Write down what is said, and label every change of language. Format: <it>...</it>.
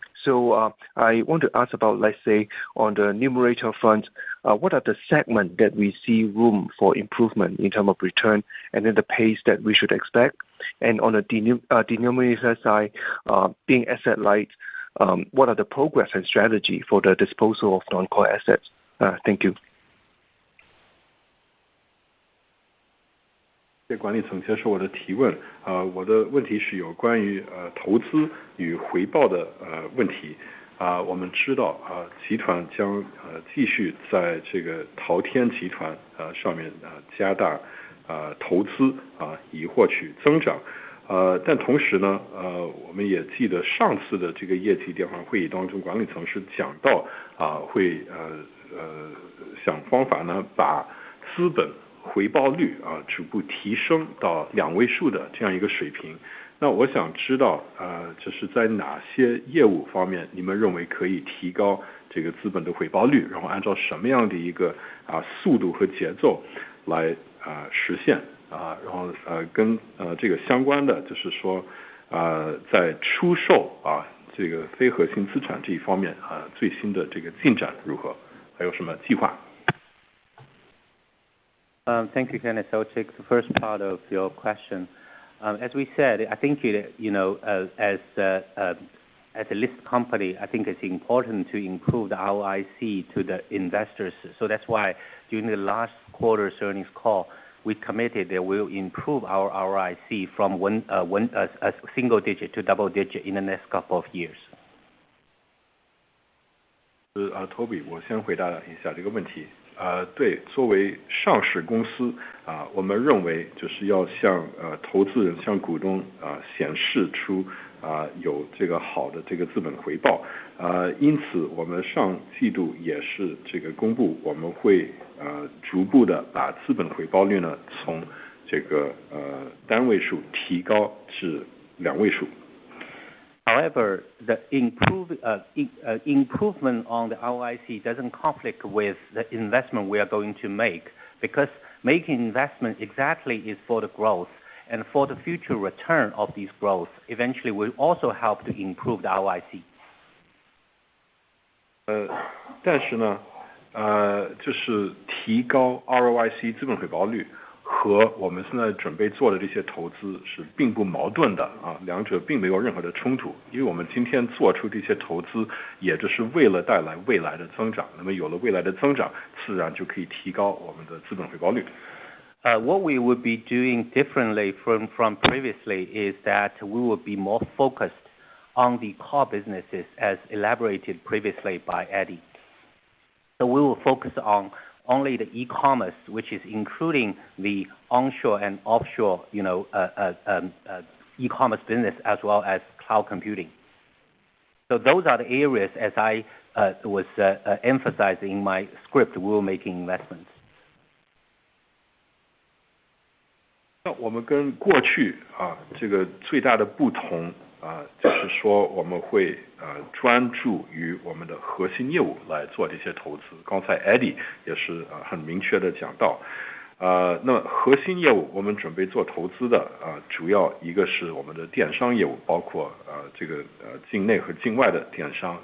<en>So I want to ask about, let's say, on the numerator front, what are the segments that we see room for improvement in terms of return, and then the pace that we should expect? And on the denominator side, being asset light, what are the progress and strategy for the disposal of non-core assets? Thank you.</en> <zh>谢谢管理层接受我的提问。我的问题是有关于投资与回报的问题。我们知道集团将继续在这个淘天集团上面加大投资以获取增长。但同时呢，我们也记得上次的这个业绩电话会议当中，管理层是讲到会想方法呢把资本回报率逐步提升到2位数的这样一个水平。那我想知道就是在哪些业务方面你们认为可以提高这个资本的回报率，然后按照什么样的一个速度和节奏来实现然后跟这个相关的就是说在出售这个非核心资产这一方面最新的这个进展如何，还有什么计划？</zh> <en>Thank you, Kenneth. I'll take the first part of your question. As we said, I think as a listed company, I think it's important to improve the ROIC to the investors. So that's why during the last quarter's earnings call, we committed that we'll improve our ROIC from a single digit to double digit in the next couple of years.</en> <zh>Toby， 我先回答一下这个问题。对，作为上市公司我们认为就是要向投资人、向股东显示出有这个好的这个资本回报。因此我们上季度也是这个公布，我们会逐步的把资本回报率呢从这个单位数提高至2位数。</zh> <en>However, the improvement on the ROIC doesn't conflict with the investment we are going to make, because making investment exactly is for the growth, and for the future return of these growth eventually will also help to improve the ROIC.</en> <zh>但是呢就是提高 ROIC 资本回报率和我们现在准备做的这些投资是并不矛盾的两者并没有任何的冲突，因为我们今天做出这些投资也就是为了带来未来的增长，那么有了未来的增长自然就可以提高我们的资本回报率。</zh> <en>What we would be doing differently from previously is that we would be more focused on the core businesses as elaborated previously by Eddie. So we will focus on only the e-commerce, which is including the onshore and offshore, e-commerce business as well as cloud computing. So those are the areas, as I was emphasizing in my script, we will making investments.</en> <zh>那我们跟过去这个最大的不同就是说我们会专注于我们的核心业务来做这些投资。刚才 Eddie 也是很明确的讲到，那么核心业务我们准备做投资的主要一个是我们的电商业务，包括这个境内和境外的电商。</zh>